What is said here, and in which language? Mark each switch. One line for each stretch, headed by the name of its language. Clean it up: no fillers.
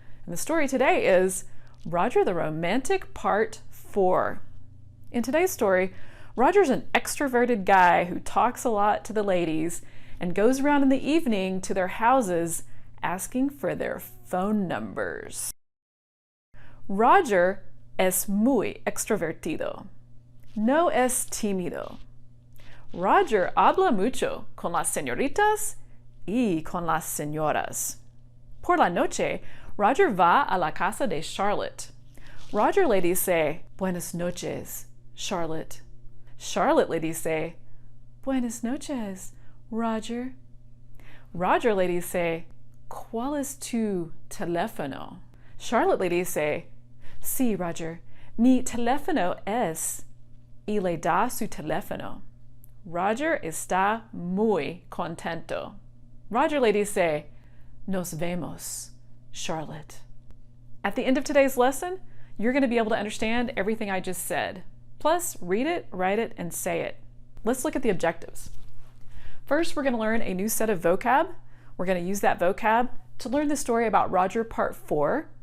English: And the story today is Roger the Romantic Part 4. In today's story, Roger's an extroverted guy who talks a lot to the ladies and goes around in the evening to their houses asking for their phone numbers.
Spanish: Roger es muy extrovertido. No es tímido. Roger habla mucho con las señoritas y con las señoras. Por la noche, Roger va a la casa de Charlotte. Roger le dice, Buenas noches, Charlotte. Charlotte le dice, Buenas noches, Roger. Roger le dice, ¿Cuál es tu teléfono? Charlotte le dice, Sí, Roger, mi teléfono es, y le da su teléfono. Roger está muy contento. Roger le dice, Nos vemos, Charlotte.
English: At the end of today's lesson, you're going to be able to understand everything I just said. Plus, read it, write it, and say it. Let's look at the objectives. First, we're going to learn a new set of vocab. We're going to use that vocab to learn the story about Roger Part 4.